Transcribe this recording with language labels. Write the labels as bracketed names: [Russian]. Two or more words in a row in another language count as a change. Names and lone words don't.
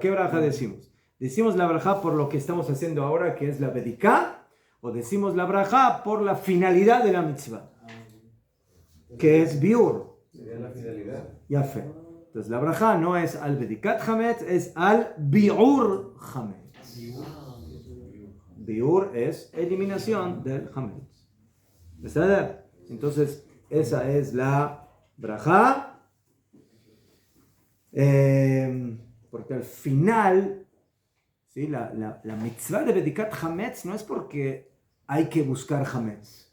[Spanish] ¿Qué braja decimos? ¿Decimos la braja por lo que estamos haciendo ahora, que es la Bediká? ¿O decimos la braja por la finalidad de la mitzvah, que es biur? Sería la finalidad. Ya fe. Entonces la braja no es al [Hebrew] בדיקת חמץ, [Spanish] es al [Hebrew] ביעור חמץ. [Spanish] Biur es eliminación del Hametz. ¿Está? Entonces esa es la braja. Porque al final, ¿sí? la mitzvah de [Hebrew] בדיקת חמץ [Spanish] no es porque hay que buscar Hametz.